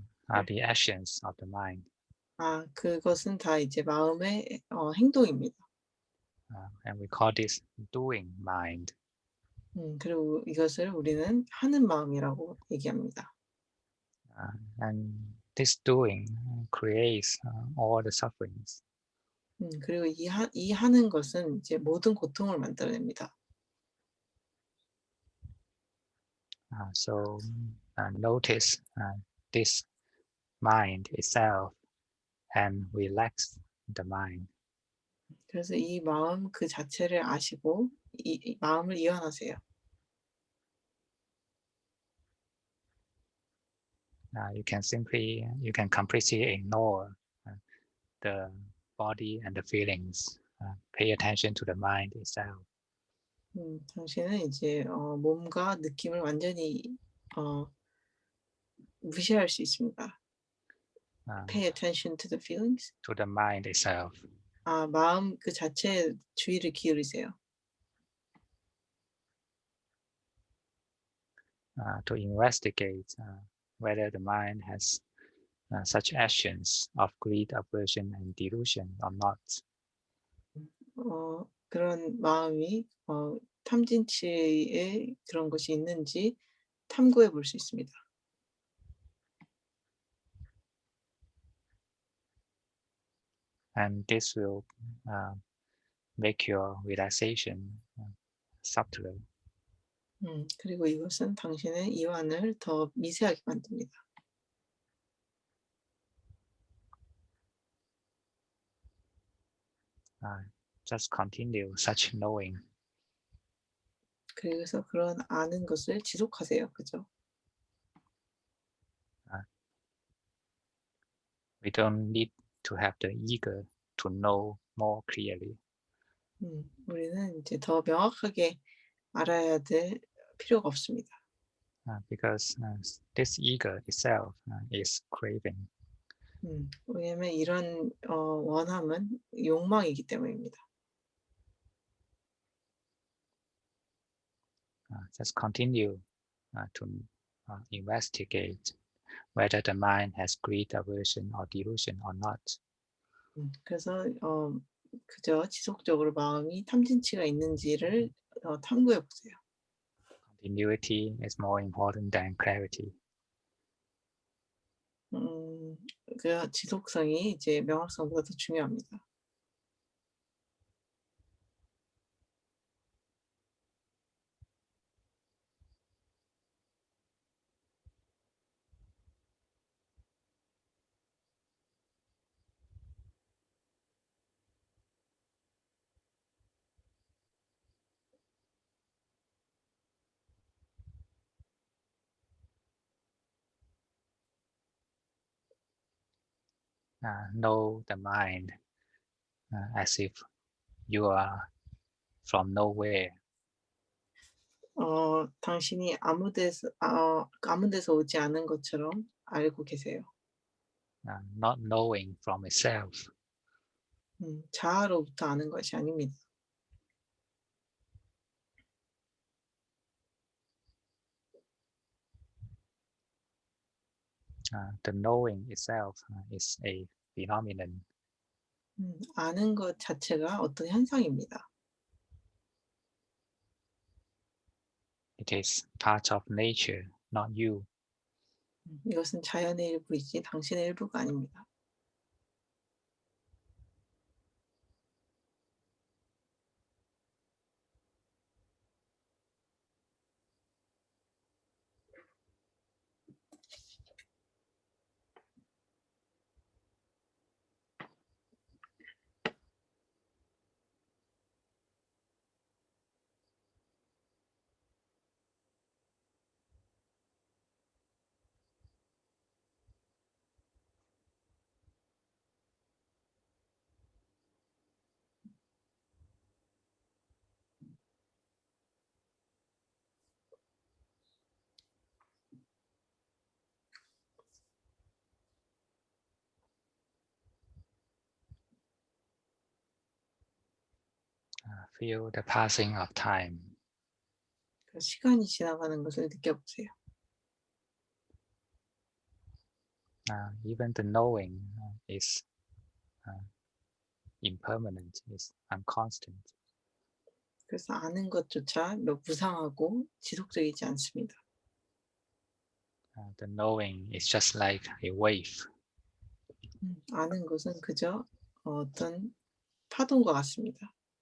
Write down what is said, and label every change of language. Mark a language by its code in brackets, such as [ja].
[en] Are the actions of the mind. [ko] 그것은 다 이제 마음의 행동입니다. [en] And we call this doing mind. [ko] 그리고 이것을 우리는 하는 마음이라고 얘기합니다. [en] And this doing creates all the sufferings. [ko] 그리고 이 하는 것은 이제 모든 고통을 만들어냅니다. [en] So notice this mind itself and relax the mind. [ko] 그래서 이 마음 그 자체를 아시고 이 마음을 이완하세요. [en] You can completely ignore the body and the feelings. Pay attention to the mind itself. [ko] 당신은 이제 몸과 느낌을 완전히 무시할 수 있습니다. [en] Pay attention to the feelings. To the mind itself. [ko] 마음 그 자체에 주의를 기울이세요. [en] To investigate whether the mind has such actions of greed, aversion, and delusion or not. [ko] 그런 마음이 탐진치의 그런 것이 있는지 탐구해 볼 수 있습니다. [en] And this will make your relaxation subtler. [ko] 그리고 이것은 당신의 이완을 더 미세하게 만듭니다. [en] Just continue such knowing. [ko] 그래서 그런 아는 것을 지속하세요. 그죠? [en] We don't need to have the eager to know more clearly. [ko] 우리는 이제 더 명확하게 알아야 될 필요가 없습니다. [en] Because this ego itself is craving. [ko] 왜냐하면 이런 원함은 욕망이기 때문입니다. [en] Just continue to investigate whether the mind has greed, aversion, or delusion or not. [ko] 그래서 그저 지속적으로 마음이 탐진치가 있는지를 탐구해 보세요. [en] Continuity is more important than clarity. [ko] 그 지속성이 이제 명확성보다 더 중요합니다. [en] Know the mind as if you are from nowhere. [ko] 당신이 아무 데서 오지 않은 것처럼 알고 계세요. [en] Not knowing from itself. [ko] 자아로부터 아는 것이 아닙니다. [en] The knowing itself is a phenomenon. [ko] 아는 것 자체가 어떤 현상입니다. [en] It is part of nature, not you. [ko] 이것은 자연의 일부이지 당신의 일부가 아닙니다. [en] Feel the passing of time. [ko] 시간이 지나가는 것을 느껴보세요. [en] Even the knowing is impermanent, is unconstant. [ko] 그래서 아는 것조차 무상하고 지속적이지 않습니다. [en] The knowing is just like a wave. [ko] 아는 것은 그저 어떤 파동과 같습니다.